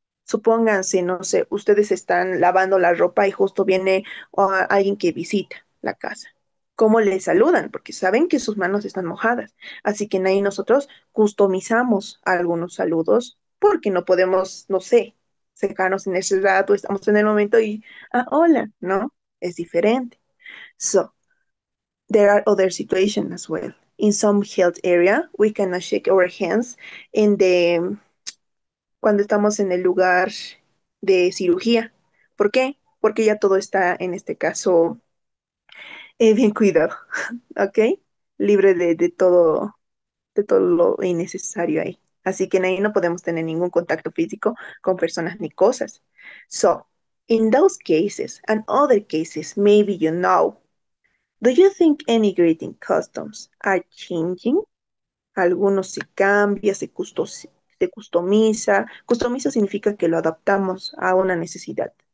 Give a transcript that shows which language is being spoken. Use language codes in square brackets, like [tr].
[es] Supónganse, no sé, ustedes están lavando la ropa y justo viene alguien que visita la casa. ¿Cómo le saludan? Porque saben que sus manos están mojadas. Así que ahí nosotros customizamos algunos saludos porque no podemos, no sé, secarnos en ese rato, estamos en el momento y, hola, ¿no? Es diferente. [en] So, there are other situations as well. In some health area, we cannot shake our hands in the [es] cuando estamos en el lugar de cirugía. ¿Por qué? Porque ya todo está, en este caso, bien cuidado, ¿ok? Libre de todo lo innecesario ahí. Así que ahí no podemos tener ningún contacto físico con personas ni cosas. [en] So, in those cases and other cases, maybe you know, do you think any greeting customs are changing? [es] Algunos se cambia, se customiza. Customiza significa que lo adaptamos a una necesidad.